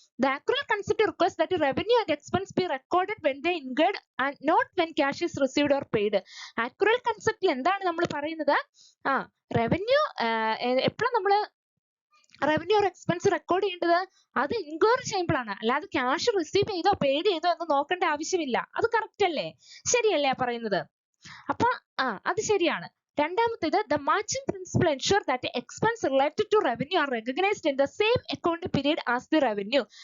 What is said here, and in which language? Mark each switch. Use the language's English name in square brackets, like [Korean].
[English] The accrual concept requires that revenue and expense be recorded when they incurred and not when cash is received or paid. [Malayalam] Accrual concept എന്താണ് നമ്മൾ പറയുന്നത്? Revenue എപ്പോഴും നമ്മൾ revenue or expense record ചെയ്യേണ്ടത് അത് inquiry ചെയ്യുമ്പോഴാണ്, അല്ലാതെ cash receive ചെയ്തോ പെയ്ഡ് ചെയ്തോ എന്ന് നോക്കേണ്ട ആവശ്യമില്ല. അത് കറക്റ്റ് അല്ലേ? ശരിയല്ലേ പറയുന്നത്? അപ്പൊ അത് ശരിയാണ്. രണ്ടാമത്തേത് [English] the matching principle ensure that expense related to revenue are recognized in the same accounting period as the revenue.